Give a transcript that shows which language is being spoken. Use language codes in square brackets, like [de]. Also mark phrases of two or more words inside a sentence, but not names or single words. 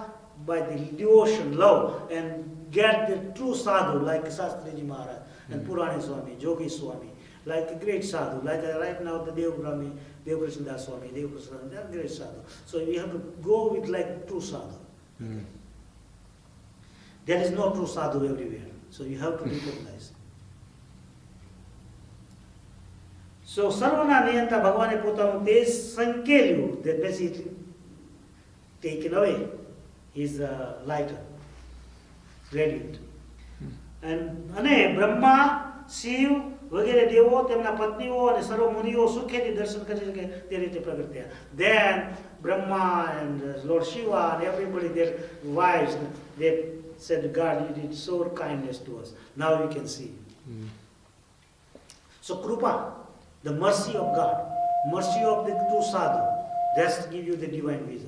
[en] By the devotion, love, and get the true sadhu like Shastriji Maharaj and Purani Swami, Jogi Swami, like a great sadhu, like right now the Dev Krishna Das Swami, Dev Krishna, they are great sadhu. So you have to go with like true sadhu. Okay. There is no true sadhu everywhere. So you have to recognize. [gu] So સર્વના નિયંતા ભગવાને પોતાનું તેજ સંકેલ્યું, [en] that basically taken away his light, radiant. [gu] And બ્રહ્મા, શિવ વગેરે દેવો તેમના પત્નીઓ અને સર્વ મુનિઓ સુખેથી દર્શન કરી શકે તે રીતે પ્રગટ થયા. [en] Then Brahma and Lord Shiva and everybody, their wives, they said, God, you did so kindness to us. Now we can see. So Krupa, the mercy of God, mercy of the true sadhu, that's give you the divine vision.